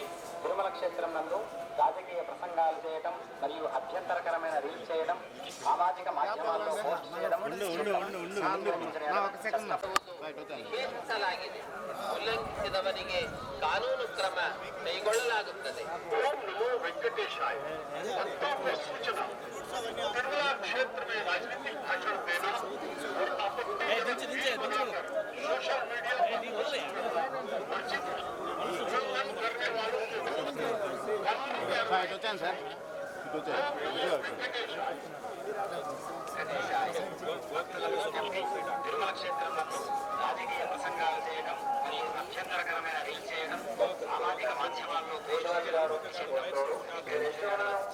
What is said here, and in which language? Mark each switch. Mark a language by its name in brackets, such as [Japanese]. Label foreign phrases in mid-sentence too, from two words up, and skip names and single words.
[Telugu] తిరుమల క్షేత్రం నందు రాజకీయ ప్రసంగాలు చేయడం మరియు అభ్యంతరకరమైన రీల్ చేయడం, సామాజిక మాధ్యమాల్లో పోస్ట్ చేయడం [Kannada] ನಿಷೇಧಿಸಲಾಗಿದೆ. ಉಲ್ಲಂಘಿಸಿದವರಿಗೆ ಕಾನೂನು ಕ್ರಮ ಕೈಗೊಳ್ಳಲಾಗುತ್ತದೆ. [Hindi] ओम नमो वेंकटेशाय। भक्तों को सूचना, तिरुमला क्षेत्र में राजनीतिक भाषण देना और आपत्तिजनक बनाकर सोशल मीडिया पर पोस्ट करना वर्जित है। उल्लंघन करने वालों के विरुद्ध कानूनी कार्रवाई। [Telugu] ఇటు వచ్చాను సార్ ఇటు వచ్చాను [Hindi] वेंकटेशाय। [Telugu] తిరుమల క్షేత్రం నందు రాజకీయ ప్రసంగాలు చేయడం మరియు అభ్యంతరకరమైన రీల్ చేయడం, సామాజిక మాధ్యమాల్లో పోస్ట్ చేయడం నిషిద్ధం.